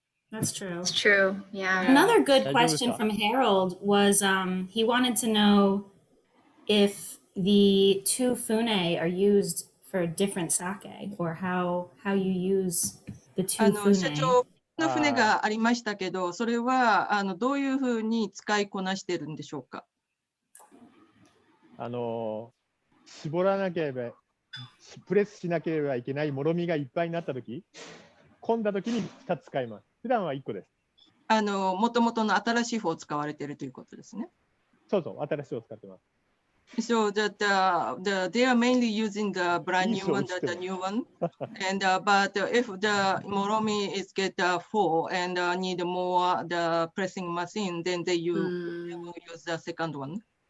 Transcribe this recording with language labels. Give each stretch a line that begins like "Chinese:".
English: That's true. It's true. Yeah. Another good question from Harold was he wanted to know if the two fune are used for different sake or how you use the two fune.
Japanese: 社長の船がありましたけど、それはどういうふうに使いこなしているんでしょうか。絞らなければ、プレスしなければいけないもろみがいっぱいになったとき、混んだときに2つ使います。普段は1個です。もともとの新しい方を使われているということですね。そうそう、新しいを使ってます。
English: So that they are mainly using the brand new one, the new one, and but if the moromi is get full and need more the pressing machine, then they will use the second one.